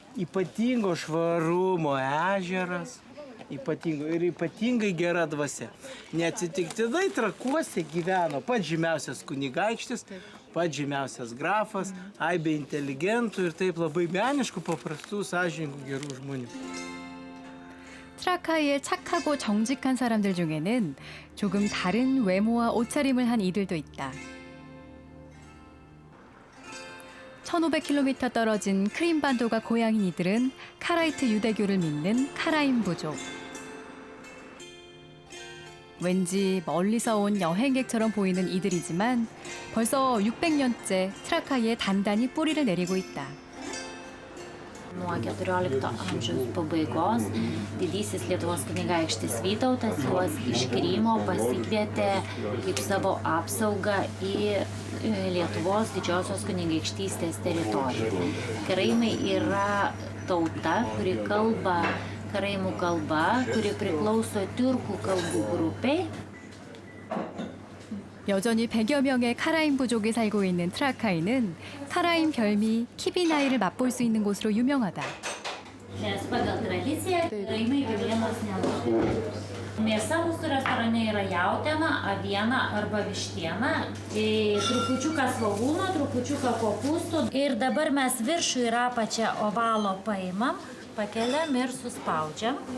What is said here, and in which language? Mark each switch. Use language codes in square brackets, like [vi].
[lt] Ypatingo švarumo ežeras. Ypatingai gera dvasia. Neatsitiktinai Trakuose gyveno pats žymiausias kunigaikštis, pats žymiausias grafas, aibė inteligentų ir taip labai meniškų, paprastų, sąžiningų, gerų žmonių. [ko] 트라카이의 착하고 정직한 사람들 중에는 조금 다른 외모와 옷차림을 한 이들도 있다. 1500km 떨어진 크림반도가 고향인 이들은 카라이트 유대교를 믿는 카라임 부족. 왠지 멀리서 온 여행객처럼 보이는 이들이지만 벌써 600년째 트라카이에 단단히 뿌리를 내리고 있다. [lt] Nuo 14 amžiaus pabaigos didysis Lietuvos kunigaikštis Vytautas juos iš Krymo pasikvietė kaip savo apsaugą į Lietuvos didžiosios kunigaikštystės teritoriją. Karaimai yra tauta, kuri kalba karaimų kalba, kuri priklauso tiurkų kalbų grupiai. [ko] 여전히 100여 명의 카라임 부족이 살고 있는 트라카이는 카라임 별미 키비나이를 맛볼 수 있는 곳으로 유명하다. [lt] Nes pagal tradiciją karaimai kiaulienos nenaudoja. Mėsa mūsų restorane yra jautiena, aviena arba vištiena, trupučiuką svogūno, trupučiuką kopūstų. Ir dabar mes viršų ir apačią ovalo paimam, pakeliam ir suspaudžiam.